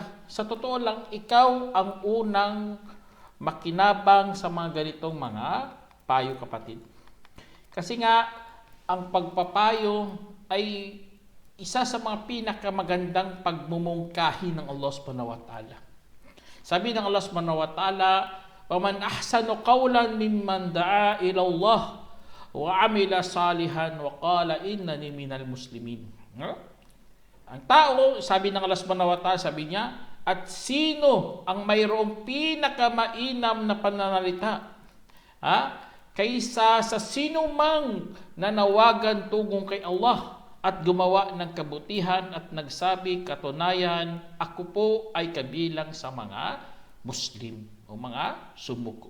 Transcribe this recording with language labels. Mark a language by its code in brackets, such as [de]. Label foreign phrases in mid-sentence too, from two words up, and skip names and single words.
[tl] Sa totoo lang, ikaw ang unang makinabang sa mga ganitong mga payo, kapatid. Kasi nga, ang pagpapayo ay isa sa mga pinakamagandang pagmumungkahi ng [ar] الله سبحانه وتعالى. [tl] Sabi ng [ar] الله سبحانه وتعالى, "ومن أحسن قولا ممن دعا إلى الله وعمل صالحا وقال إنني من المسلمين." [tl] Ang tao, sabi ng [ar] الله سبحانه وتعالى, [tl] sabi niya, at sino ang mayroong pinakamainam na pananalita kaysa sa sino mang nanawagan tungkol kay Allah at gumawa ng kabutihan at nagsabi, katunayan, ako po ay kabilang sa mga Muslim o mga sumuko.